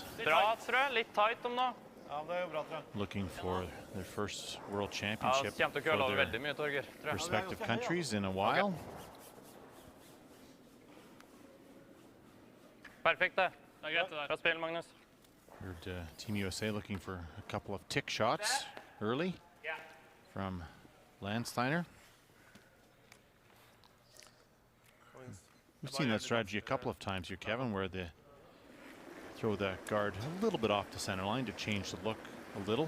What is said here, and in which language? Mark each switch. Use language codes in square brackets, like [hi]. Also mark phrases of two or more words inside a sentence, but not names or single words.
[no] Bra, tror jeg. Litt tight om nå. [en] looking for their first world championship [no] Kommer til å køle [en] for [no] over [en] their [no] veldig mye, Torger. Tror jeg. [en] respective countries in a while. [no] Perfekt, det. Det er greit, det der. Bra spill, Magnus. [en] Heard Team USA looking for a couple of tick shots early from Landsteiner. We've seen that strategy a couple of times here, Kevin, where they throw the guard a little bit off the center line to change the look a little.